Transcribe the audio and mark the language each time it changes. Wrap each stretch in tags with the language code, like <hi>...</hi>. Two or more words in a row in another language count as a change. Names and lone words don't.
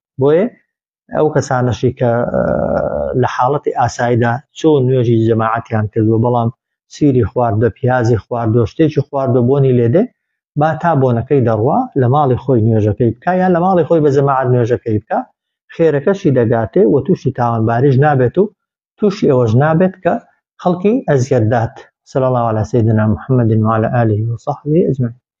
<ckb>بۆیە ئەو کەسانەشی کە لە حاڵەتی ئاساییدا چۆن نوێژی جەماعەتیان کردووە بەڵام سیری خواردە پیازی خواردۆ شتێکی خواردۆ بۆنی لێدێ با تا بۆنەکەی دەڕوا لە ماڵی خۆی نوێژەکەی بکە یان لە ماڵی خۆی بە جەماعەت نوێژەکەی بکە خێرەکەشی دەگاتێ و تووشی تاوانباریش نابێت و تووشی ئەوەش نابێت کە خەڵکی ئەزیەت دات.</ckb> <ar>صلی الله على سيدنا محمد وعلى آله وصحبه أجمعين.</ar>